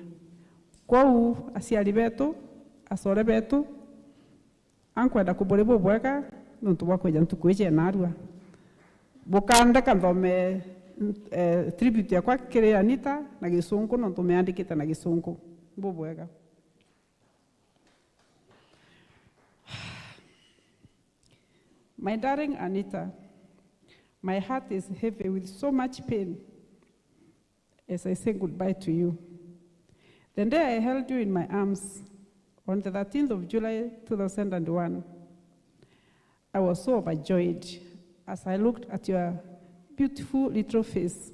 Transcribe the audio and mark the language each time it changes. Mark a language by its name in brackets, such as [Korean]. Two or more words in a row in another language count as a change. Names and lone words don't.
[Meru] Kwau aciari betu, acore betu, ankwenda kuburi bubwega nontu bwa kwija ntukwije NARUA. Bukanda kanthome tribute yakwa kiri Anita na Gisungu nontu meandikite na Gisungu. Bubwega. [English] My darling Anita, my heart is heavy with so much pain as I say goodbye to you. The day I held you in my arms on the 13th of July 2001, I was so overjoyed as I looked at your beautiful little face.